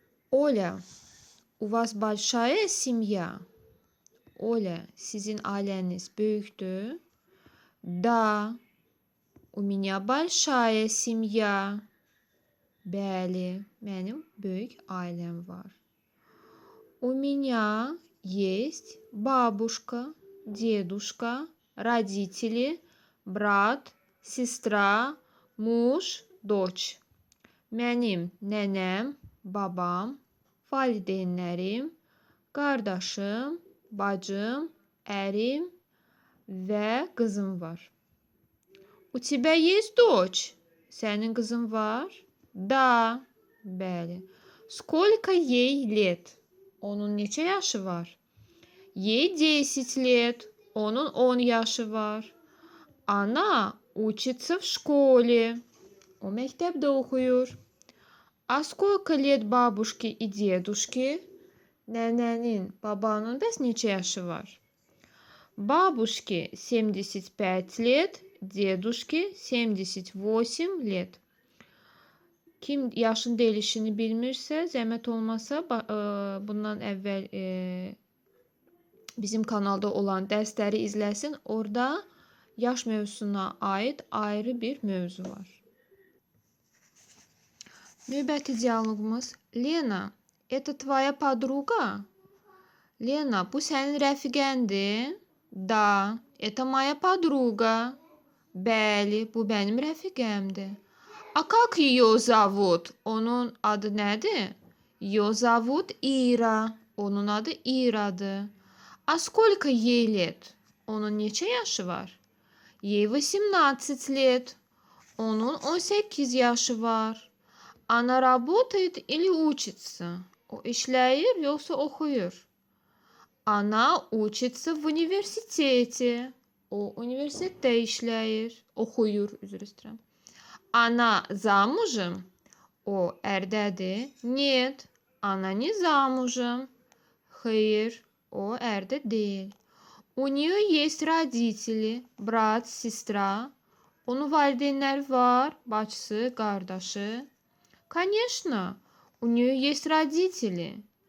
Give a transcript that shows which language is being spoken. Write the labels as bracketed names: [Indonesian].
[Russian] Оля, у вас большая семья? [Azerbaijani] Оля, sizin ailəniz böyükdür? [Russian] Да, у меня большая семья. [Azerbaijani] Bəli, mənim böyük ailəm var. [Russian] У меня есть бабушка, дедушка, родители, брат, сестра, муж, дочь. [Azerbaijani] Mənim nənəm, babam, valideynlərim, qardaşım, bacım, ərim və qızım var. [Russian] У тебя есть дочь? [Azerbaijani] Sənin qızın var? [Russian] Да, [Azerbaijani] bəli. [Russian] Сколько ей лет? [Azerbaijani] Onun neçə yaşı var? [Russian] Ей 10 лет. [Azerbaijani] Onun 10 yaşı var. [Russian] Она учится в школе. [Azerbaijani] O məktəbdə oxuyur. [Russian] А сколько лет бабушке и дедушке? [Azerbaijani] Nənənin, babanın bəs neçə yaşı var? [Russian] Бабушке 75 лет, дедушке 78 лет. [Azerbaijani] Kim yaşın dəyişini bilmirsə, zəhmət olmasa bundan əvvəl bizim kanalda olan dərsləri izləsin. Orada yaş mövzusuna aid ayrı bir mövzu var. Növbəti dialoqumuz. [Russian] Lena, это твоя подруга? [Azerbaijani] Lena, bu sənin rəfiqəndir? [Russian] Да, это моя подруга. [Azerbaijani] Bəli, bu mənim rəfiqəmdir. [Russian] А как ее зовут? [Azerbaijani] Onun adı nədir? [Russian] Ее зовут Ира. [Azerbaijani] Onun adı İradır. [Russian] А сколько ей лет? [Azerbaijani] Onun neçə yaşı var? [Russian] Ей 18 лет. [Azerbaijani] Onun 18 yaşı var. [Russian] Она работает или учится? [Azerbaijani] O işləyir yoxsa oxuyur? [Russian] Она учится в университете. [Azerbaijani] O universitetdə işləyir, oxuyur, üzr istəyirəm. [Russian] Она замужем? [Azerbaijani] O ərdədir. [Russian] Нет, она не замужем. [Azerbaijani] Hayır, o ərdə deyil. [Russian] У нее есть родители, брат, сестра. [Azerbaijani] Onun valideynləri var, bacısı, qardaşı. [Russian] Конечно, у нее есть родители.